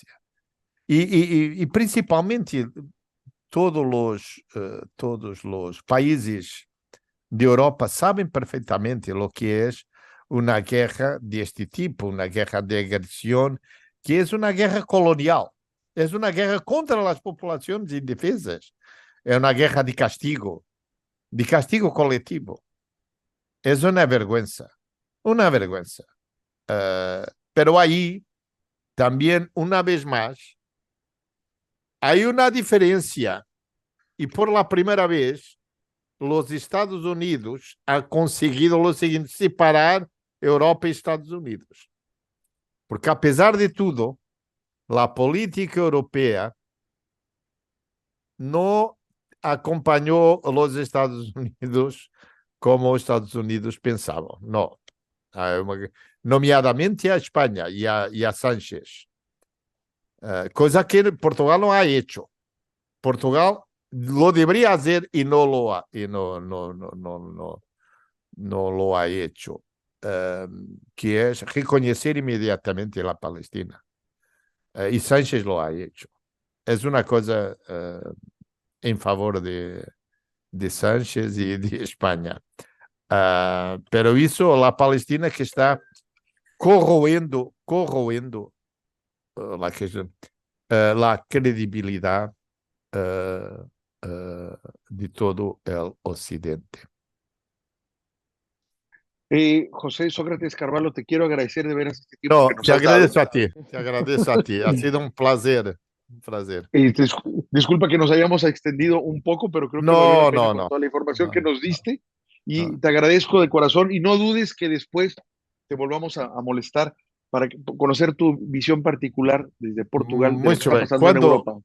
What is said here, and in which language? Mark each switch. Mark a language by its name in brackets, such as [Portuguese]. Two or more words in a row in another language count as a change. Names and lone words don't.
[Portuguese] E principalmente todos os países de Europa sabem perfeitamente o que é uma guerra deste tipo, uma guerra de agressão, que é uma guerra colonial. É uma guerra contra as populações indefesas. É uma guerra de castigo coletivo. É uma [Spanish] vergüenza. Una vergüenza. Pero ahí, también, una vez más, hay una diferencia. Y por la primera vez, los Estados Unidos han conseguido lo siguiente: separar Europa y Estados Unidos. Porque, a pesar de todo, la política europea no acompañó a los Estados Unidos como [Portuguese] os Estados Unidos pensavam. [Spanish] No. [Portuguese] Nomeadamente a Espanha e a Sánchez. Coisa que Portugal não [Spanish] ha hecho. Portugal lo debería hacer y no lo ha, no lo ha hecho. Que es reconocer inmediatamente la Palestina. Y Sánchez lo ha hecho. Es una cosa en favor de Sánchez y de España. [Portuguese] Pero isso, a Palestina que está corroendo a credibilidade de todo o Ocidente. [Spanish] José Sócrates Carvalho, te quiero agradecer de veras este tiempo No, que nos te has dado. agradezco a ti. Ha sido un placer. Disculpa que nos hayamos extendido un poco, pero creo que valió la pena con toda la información que nos diste. Y te agradezco de corazón. Y no dudes que después te volvamos a molestar para conocer tu visión particular desde Portugal de lo que está pasando en Europa.